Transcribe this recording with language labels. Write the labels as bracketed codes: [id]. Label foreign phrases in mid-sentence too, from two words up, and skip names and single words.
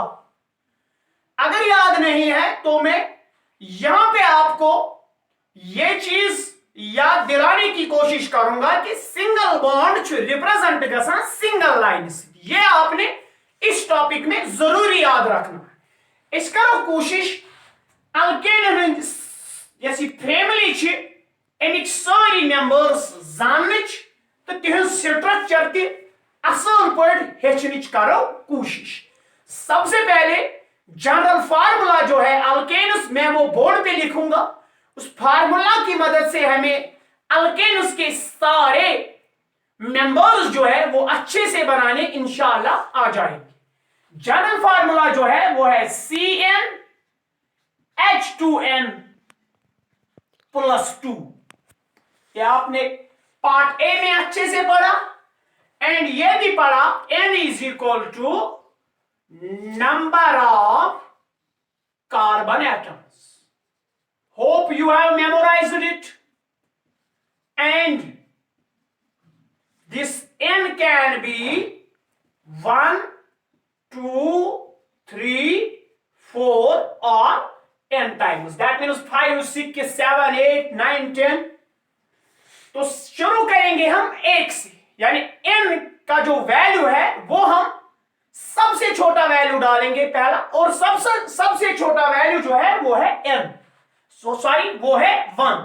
[hi] अगर याद नहीं है तो मैं यहां पे आपको ये चीज याद दिलाने की कोशिश करूंगा कि [en] single bond [hi] रिप्रेजेंट गसान [en] single line [hi] से। ये आपने इस टॉपिक में जरूरी याद रखना है। [ks] इस करो कोशिश [en] alkane family [ks] अमिक सारी मेंबर्स जानच तो तिहज स्ट्रक्चर ति असल पट हेचन करो कोशिश। [hi] सबसे पहले [en] general formula [hi] जो है अल्केन्स मैं वो बोर्ड पे लिखूंगा। उस फार्मूला की मदद से हमें अल्केन्स के सारे मेंबर्स जो है वो अच्छे से बनाने इंशाल्लाह आ जाएंगे। [en] general formula [hi] जो है वो है CnH2n +2। ये आपने [en] part A [hi] में अच्छे से पढ़ा, एंड ये भी पढ़ा [en] n = number of carbon atoms. Hope you have memorized it. And this n can be 1, 2, 3, 4 or n times. That means 5, 6, 7, 8, 9, 10. [hi] तो शुरू करेंगे हम 1 से, यानी n का जो वैल्यू है वो हम सबसे छोटा वैल्यू डालेंगे पहला, और सबसे छोटा वैल्यू जो है वो है n, वो है 1।